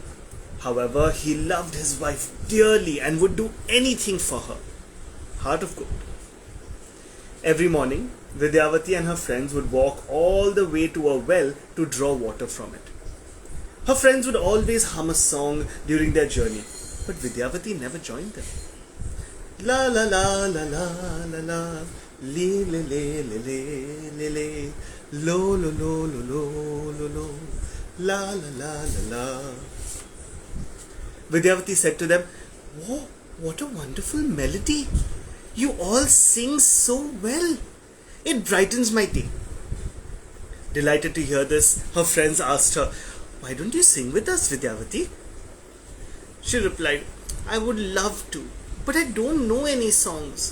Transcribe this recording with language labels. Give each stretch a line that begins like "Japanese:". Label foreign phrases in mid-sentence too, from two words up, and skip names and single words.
English: However, he loved his wife dearly and would do anything for her. Heart of gold. Every morning, Vidyavati and her friends would walk all the way to a well to draw water from it. Her friends would always hum a song during their journey, but Vidyavati never joined them. La la la la la la la, li le le le le le le, lo lo lo lo lo lo lo, la la la la la. Vidyavati said to them, "Whoa, what a wonderful melody! You all sing so well. It brightens my day." Delighted to hear this, her friends asked her, "Why don't you sing with us, Vidyavati?" She replied, "I would love to, but I don't know any songs.